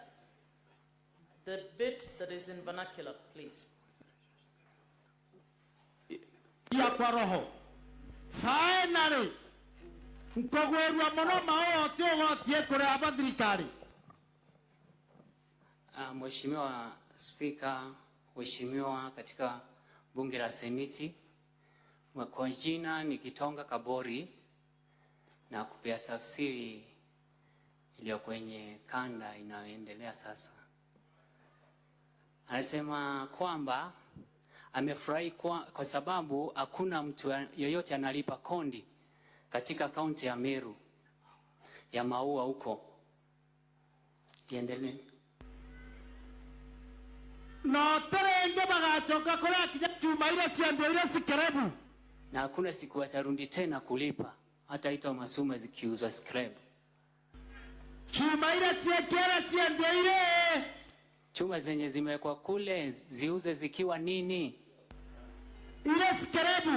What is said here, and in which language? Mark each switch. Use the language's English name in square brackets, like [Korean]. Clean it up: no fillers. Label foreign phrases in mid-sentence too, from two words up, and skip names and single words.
[English] The bit that is in vernacular, please. [Swahili] Ya kwa roho. [Meru] Finally, nkogwerwa muno maote ogotie kureba thirikari. [Swahili] Mheshimiwa Spika, Mheshimiwa katika bunge la Seneti, kwa jina ni Kitonga Kabori na kupea tafsiri iliyo kwenye kanda inayoendelea sasa. Anasema kwamba amefurahi kwa sababu hakuna mtu yoyote analipa kondi katika kaunti ya Meru ya Maua huko. Iendelee. [Meru] No terenge bagachoka kora kinya chuma ile chiando ile sikerebu. [Swahili] Na hakuna siku atarundi tena kulipa hata ito masuma zikiuzwa scrap. [Meru] Chuma ile chiekera chiando ile. [Swahili] Chuma zenye zimewekwa kule ziuzwe zikiwa nini? Ile skerebu.